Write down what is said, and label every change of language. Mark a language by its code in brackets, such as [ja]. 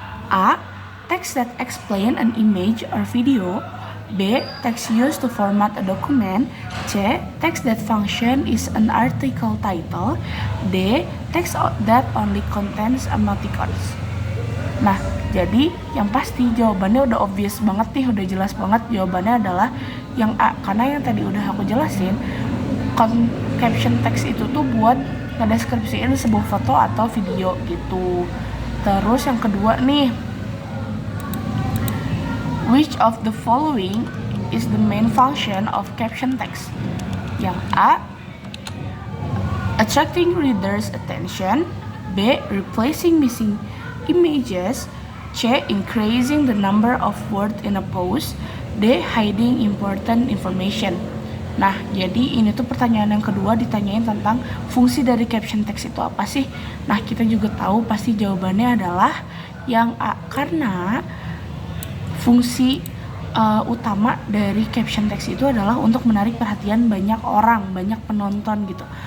[en] A. Text that explain an image or video. B. Text used to format a document. C. Text that function is an article title. D. Text that only contains emoticons. [id] Nah, jadi yang pasti jawabannya udah obvious banget nih, udah jelas banget. Jawabannya adalah yang A, karena yang tadi udah aku jelasin, caption text itu tuh buat ngedeskripsiin sebuah foto atau video gitu. Terus yang kedua nih, [en] which of the following is the main function of caption text? [id] Yang A, [en] attracting readers' attention. B, replacing missing images. C, increasing the number of words in a post. D, hiding important information. [id] Nah, jadi ini tuh pertanyaan yang kedua ditanyain tentang fungsi dari caption text itu apa sih? Nah, kita juga tahu pasti jawabannya adalah yang A, karena fungsi utama dari caption text itu adalah untuk menarik perhatian banyak orang, banyak penonton gitu.